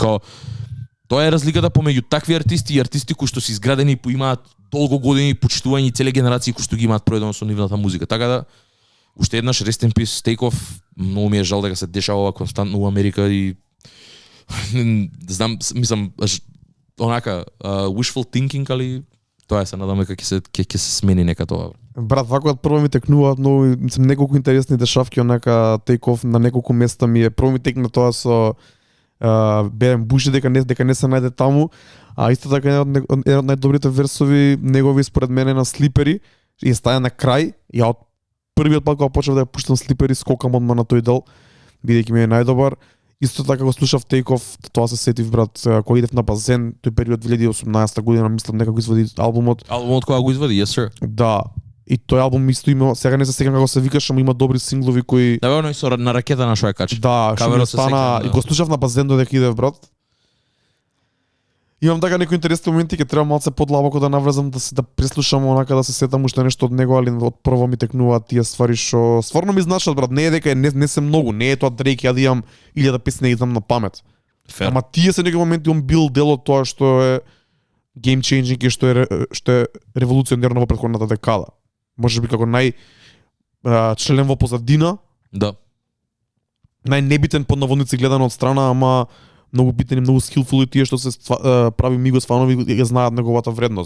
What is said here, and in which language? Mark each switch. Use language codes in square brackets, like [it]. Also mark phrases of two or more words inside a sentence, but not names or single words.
[mk] Тоа е разликата помеѓу такви артисти и артисти кои што се изградени и имаат долго години почитување и целе генерации кои што ги имаат проедено со нивната музика. Така да уште еднаш [en] Rest in Peace [mk] Take Off. Многу ми е жал дека се дешава ова константно у Америка и знам, мислам онака [en] wishful thinking, [mk] али тоа се надаме дека ќе се смени нека тоа. Брат, вако прво ми текнуваат многу, мислам неколку интересни дешавки онака тейков на неколку места ми е. Прво ми текна тоа со Берен Бужи дека не се најде таму, а исто така еден од најдобрите версови негови според мене на Слипери и стаја на крај. Ја од првиот пат кога почнав да ја пуштам Слипери скокам одма на тој дел, бидејќи ми е најдобар. Исто така го слушав Тейков, тоа се сетив брат, кога идев на базен, тој период 2018 година, мислам некако извади албумот. Албумот кога го извади, [en] yes sir. [mk] Да. И тој албум исто има, сега не се сеќам како се викаш, ама има добри синглови кои да бе, со на ракета на што ја качи. Да, што ми стана и го слушав на базен додека идев брат. Имам така некои интересни моменти, ќе треба малце подлабоко да навлезам да преслушам онака да се сетам уште нешто од него, али од прво ми текнуваат тие ствари што стварно ми значат брат, не е дека не се многу, не е тоа Дрейк ја да имам 1000 песни да знам на памет. Fair. Ама тие се некои моменти он бил дел од тоа што е [en] game changing [mk] и што е револуционерно во претходната декада. Можеби како член во позадина. Да. Најнебитен под наводници гледано од страна, ама многу битен и многу skillful и тие што се прави Мигос фанови ја знаат неговата вредност.